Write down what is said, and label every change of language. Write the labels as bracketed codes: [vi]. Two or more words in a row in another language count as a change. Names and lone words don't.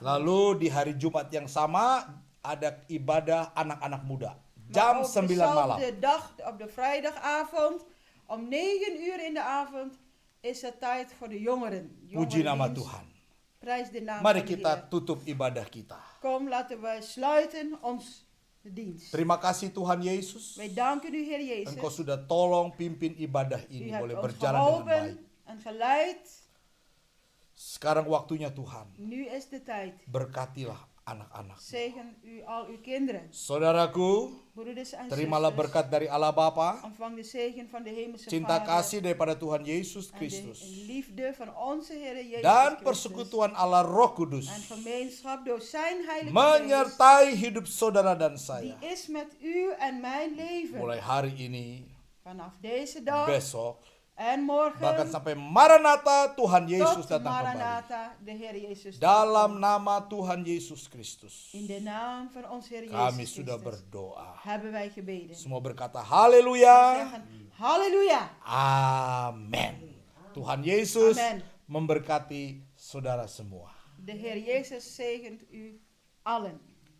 [id] Lalu di hari Jumat yang sama ada ibadah anak-anak muda. Jam [nl] Maar op [id] 9 malam. [nl] dezelfde dag, op de vrijdagavond, om 9 uur in de avond, is er tijd voor de jongeren. [id] Puji nama [nl] Jongerendienst. [id] Tuhan. [nl] Prijs de naam [id] Mari [nl] van de [id] kita [nl] Heer. [id] tutup ibadah kita. [nl] Kom, laten wij sluiten ons dienst. [id] Terima kasih Tuhan Yesus. [nl] Wij danken u, Heer Jezus. [id] Engkau sudah tolong pimpin ibadah [nl] U [id] ini [nl] hebt [id] boleh [nl] ons [id] berjalan dengan baik. [nl] geholpen en geleid. [id] Sekarang waktunya Tuhan. [nl] Nu is de tijd. [id] Berkatilah anak-anak. [nl] Zegen u al uw kinderen. [id] Saudaraku, [nl] Broeders en [id] terimalah [nl] zusters, [id] berkat dari Allah Bapa, [nl] ontvang de zegen van de hemelse [id] cinta [nl] Vader [id] kasih daripada Tuhan Yesus [nl] en de [id] Kristus, [nl] liefde van onze Heer Jezus [id] dan [nl] Christus [id] persekutuan Allah Roh Kudus [nl] en gemeenschap door zijn heilige geest, [id] menyertai hidup saudara dan [nl] die [id] saya. [nl] is met u en mijn leven [id] Mulai hari ini, [nl] vanaf deze dag [id] besok, [nl] en [id] bahkan [nl] morgen [id] sampai Maranatha Tuhan Yesus [nl] tot [id] datang kembali. [nl] Maranatha, de Heer Jezus. [id] Dalam nama Tuhan Yesus Kristus, [nl] In de naam van onze Heer [id] kami [nl] Jezus [id] sudah [nl] Christus [id] berdoa. [nl] hebben wij gebeden. [id] Semua berkata [nl] We [id] haleluya. [nl] zeggen halleluja. [id] Amin. Tuhan Yesus [nl] Amen. [id] memberkati saudara semua. [nl] De Heer Jezus zegent u allen.